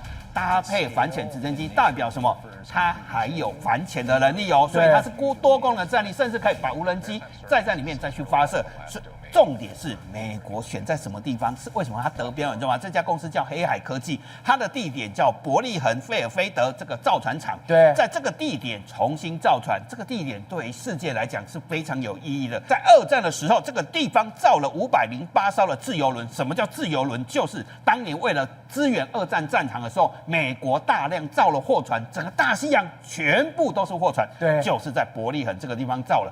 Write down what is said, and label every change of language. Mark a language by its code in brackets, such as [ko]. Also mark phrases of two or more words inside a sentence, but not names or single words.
[zh] 搭配反潛直升機，代表什麼？它還有反潛的能力哦，所以它是多功能戰力，甚至可以把無人機再在裡面再去發射。重點是美國選在什麼地方？是為什麼它得標？你知道嗎？這家公司叫黑海科技，它的地點叫伯利恆費爾菲德這個造船廠。在這個地點重新造船，這個地點對於世界來講是非常有意義的。在2戰的時候，這個地方造了508艘的自由輪。什麼叫自由輪？就是當年為了支援2戰戰場的時候，美國大量造了貨船，整個大西洋全部都是貨船，就是在伯利恆這個地方造了。